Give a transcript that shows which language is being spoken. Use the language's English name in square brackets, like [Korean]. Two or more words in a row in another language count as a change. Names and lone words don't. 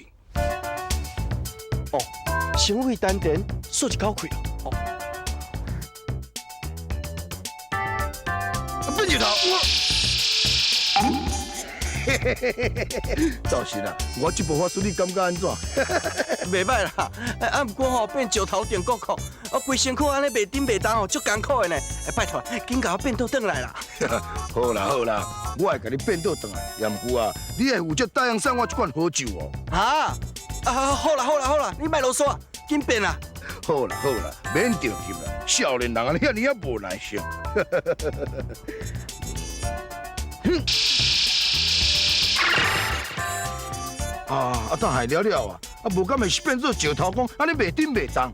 [Min Nan Chinese] 哦，先为丹田吐一口气哦。变石头，赵信啊，我这部法术你感觉安怎？袂歹啦，不过吼变石头电骨壳，规身躯安尼袂顶袂动吼，足艰苦的呢。拜托，紧甲我变倒转来啦。好啦，我会甲你变倒转来，也毋过啊，你会负责答应送我一罐好酒哦。好啦，你莫啰嗦，紧变啦。好啦，免着急啦，少年人啊，遐尼啊无耐性。等下了啊，无敢会是变做石头公，安尼袂顶袂动。